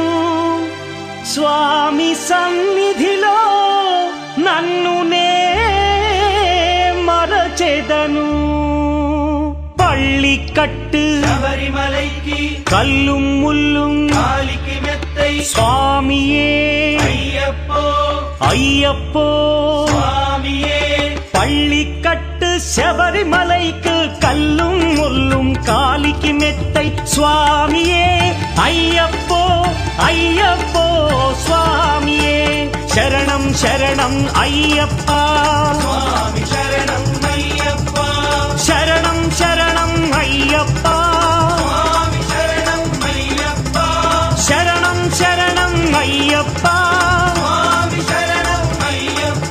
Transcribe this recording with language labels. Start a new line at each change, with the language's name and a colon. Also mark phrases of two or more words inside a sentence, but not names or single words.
Telugu: స్వామి సన్నిధిలో నన్ను నే మరచెదను.
Tamil: పళ్ళికట్టు శబరిమలైకి கல்லும் முள்ளும் காலுக்கு மெத்தை స్వామియే అయ్యప్పో అయ్యప్పో స్వామియే. பள்ளிக்கட்டு శబరిమలైக்கு கல்லும் முள்ளும் காலிக்கு மெத்தை சுவாமியே ஐயப்போ ஐயப்போ சுவாமியே.
Telugu: శరణం శరణం అయ్యప్పా, స్వామి శరణం అయ్యప్ప, శరణం శరణం అయ్యప్పా, స్వామి శరణం అయ్యప్ప, శరణం శరణం అయ్యప్పా, స్వామి శరణం అయ్యప్ప,